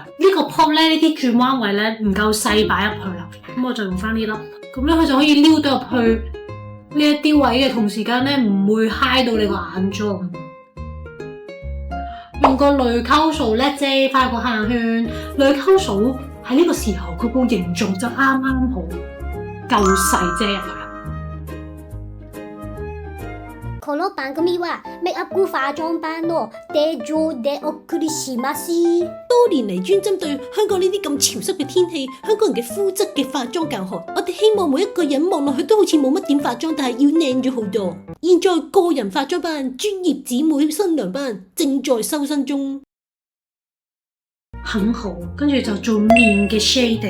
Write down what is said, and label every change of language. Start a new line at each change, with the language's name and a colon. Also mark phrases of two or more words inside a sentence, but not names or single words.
Cantonese: 呢個 pop 咧呢啲轉彎位咧唔夠細擺入去啦，咁我就用翻呢粒，咁咧佢就可以撩到入去呢一啲位嘅同時間咧唔會揩到你個眼妝。用個濾溝掃咧遮翻個黑眼圈，濾溝掃喺呢個時候佢個形狀就啱啱好，夠細遮入去啦。
Japanese: この番組はメイクアップ化妝班の提供でお送りします。
Cantonese: 多年嚟專針對香港呢啲咁潮濕嘅天氣，香港人嘅膚質嘅化妝教學，我哋希望每一個人望落去都好似冇乜點化妝，但係要靚咗好多。現在個人化妝班、專業姊妹新娘班正在收生中。很好，跟住就做面嘅 shading。